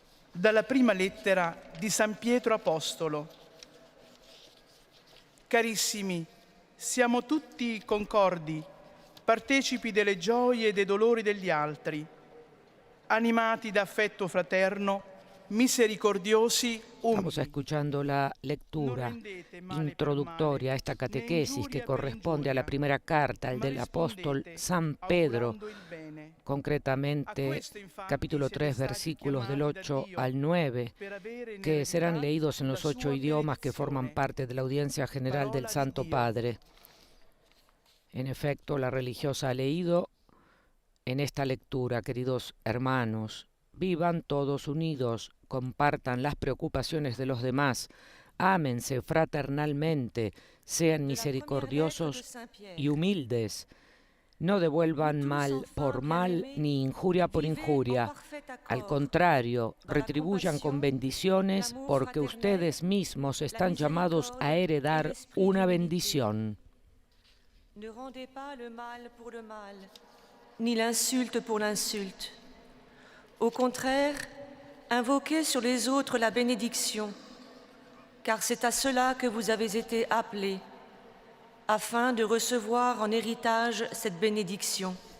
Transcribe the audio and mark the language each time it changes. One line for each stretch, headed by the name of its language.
Italian: Dalla prima lettera di San Pietro Apostolo. Carissimi, siamo tutti concordi, partecipi delle gioie e dei dolori degli altri, animati da affetto fraterno, misericordiosi,
Spanish: Estamos
Italian: umili.
Spanish: escuchando la lectura introductoria a esta catequesis que corresponde a la primera carta, el del apóstol San Pedro, concretamente capítulo 3, versículos del 8 al 9, que serán leídos en los 8 idiomas que forman parte de la audiencia general del Santo Padre. En efecto, la religiosa ha leído en esta lectura, queridos hermanos: vivan todos unidos, compartan las preocupaciones de los demás, ámense fraternalmente, sean misericordiosos y humildes. No devuelvan mal por mal ni injuria por injuria. Al contrario, retribuyan con bendiciones, porque ustedes mismos están llamados a heredar una bendición.
French: Ne rendez pas le mal pour le mal, ni l'insulte pour l'insulte. Au contraire, invoquez sur les autres la bénédiction, car c'est à cela que vous avez été appelés, afin de recevoir en héritage cette bénédiction.